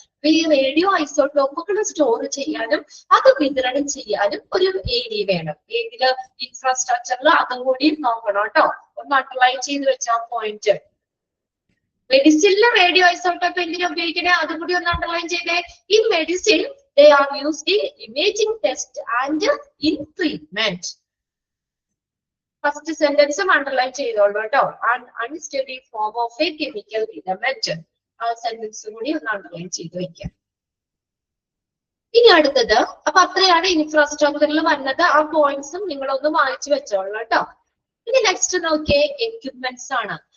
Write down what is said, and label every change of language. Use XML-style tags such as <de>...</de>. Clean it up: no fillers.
<ml>അപ്പൊ ഈ radio ഐസോട്ടോപ്പുകൾ store ചെയ്യാനും അത് വിതരണം ചെയ്യാനും ഒരു ഏരിയ വേണം. ഏതില്? ഇൻഫ്രാസ്ട്രക്ചറിൽ. അതും കൂടി നോക്കണം കേട്ടോ. ഒന്ന് അണ്ടർലൈൻ ചെയ്ത് വെച്ചാ പോയിന്റ്. മെഡിസിനിലെ റേഡിയോ ഐസോട്ടോപ്പ് എന്തിനാ ഉപയോഗിക്കണേ, അതും കൂടി ഒന്ന് അണ്ടർലൈൻ ചെയ്തേ.</ml> <en>In medicine they are used in imaging test and in treatment.</en> <ml>First സെന്റൻസും underline ചെയ്തോളൂ കേട്ടോ.</ml> <en>Unsteady form of a chemical element.</en> <ml>ആ സെന്റൻസും കൂടി ഒന്ന് അണ്ടർലൈൻ ചെയ്ത് വെക്കാം. ഇനി അടുത്തത്, അപ്പൊ അത്രയാണ് ഇൻഫ്രാസ്ട്രക്ചറിൽ വന്നത്. ആ പോയിന്റ്സും നിങ്ങളൊന്ന് വായിച്ചു വെച്ചോളൂ കേട്ടോ. ഇനി നെക്സ്റ്റ് നോക്കിയേ, എക്യുപ്മെന്റ്സ് ആണ്.</ml>